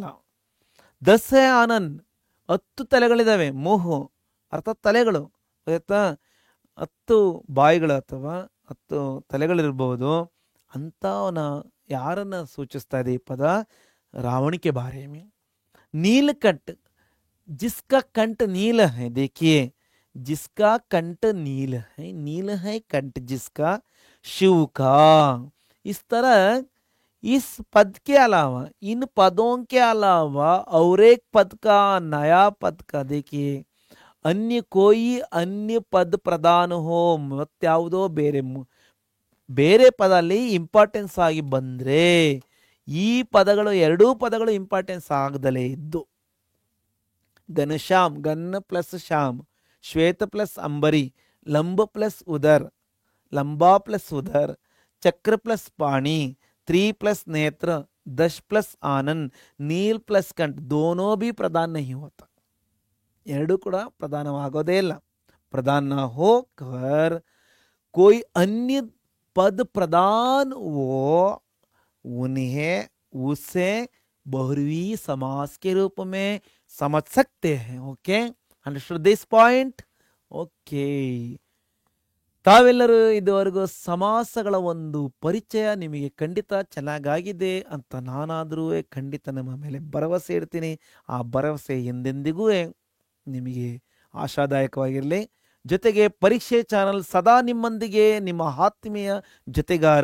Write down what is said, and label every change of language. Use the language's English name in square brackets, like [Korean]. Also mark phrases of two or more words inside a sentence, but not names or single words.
[Kannada] 10 [Hindi] है आनन, [Kannada] 10 ತಲೆಗಳಿದಾವೆ. ಮೋಹು ಅರ್ಥಾತ್ ತಲೆಗಳು. ಆಯ್ತಾ? 10 ಬಾಯಿಗಳು ಅಥವಾ 10 ತಲೆಗಳಿರ್ಬಹುದು. ಅಂತವನ ಯಾರನ್ನ ಸೂಚಿಸ್ತಾ ಇದೆ ಈ ಪದ? [Hindi] रावण के बारे में. नीलकंठ, जिसका कंठ नील है. देखिए जिसका कंठ नील है कंठ जिसका, शिव का. इस तरह इस पद के अलावा, इन पदों के अलावा और एक पद का, नया पद का देखिए अन्य कोई अन्य पद प्रधान हो, [Kannada] ಮತ್ಯಾವುದೋ ಬೇರೆ ಪದ ಅಲ್ಲಿ ಇಂಪಾರ್ಟೆನ್ಸ್ ಆಗಿ ಬಂದ್ರೆ ಈ ಪದಗಳು ಎರಡೂ ಪದಗಳು ಇಂಪಾರ್ಟೆನ್ಸ್ ಆಗದಲೇ ಇದ್ದು, ಘನಶ್ಯಾಮ್ ಗನ್ನ ಪ್ಲಸ್ ಶ್ಯಾಮ್, ಶ್ವೇತ ಪ್ಲಸ್ ಅಂಬರಿ, ಲಂಬ ಪ್ಲಸ್ ಉದರ್, [Hindi] लंबा प्लस उधर, चक्र प्लस पाणी, 3 प्लस नेत्र, 10 प्लस आनंद, नील प्लस कंठ, दोनों भी प्रधान नहीं होता. [Kannada] ಎರಡು ಕೂಡ ಪ್ರಧಾನವಾಗೋದೇ ಇಲ್ಲ. [Hindi] प्रधान ना होकर कोई अन्य पद प्रधान वो उन्हें उसे बहुव्रीहि समास के रूप में समझ सकते हैं. [English] OK, understood this point? ओके, [Kannada] ತಾವೆಲ್ಲರೂ ಇದುವರೆಗೂ ಸಮಾಸಗಳ ಒಂದು ಪರಿಚಯ ನಿಮಗೆ ಖಂಡಿತ ಚೆನ್ನಾಗಾಗಿದೆ ಅಂತ ನಾನಾದರೂ ಖಂಡಿತ ನಮ್ಮ ಮೇಲೆ ಭರವಸೆ ಇಡ್ತೀನಿ. ಆ ಭರವಸೆ ಎಂದೆಂದಿಗೂ ನಿಮಗೆ ಆಶಾದಾಯಕವಾಗಿರಲಿ. ಜೊತೆಗೆ ಪರೀಕ್ಷೆ ಚಾನಲ್ ಸದಾ ನಿಮ್ಮೊಂದಿಗೆ, ನಿಮ್ಮ ಆತ್ಮೀಯ ಜೊತೆಗಾರ.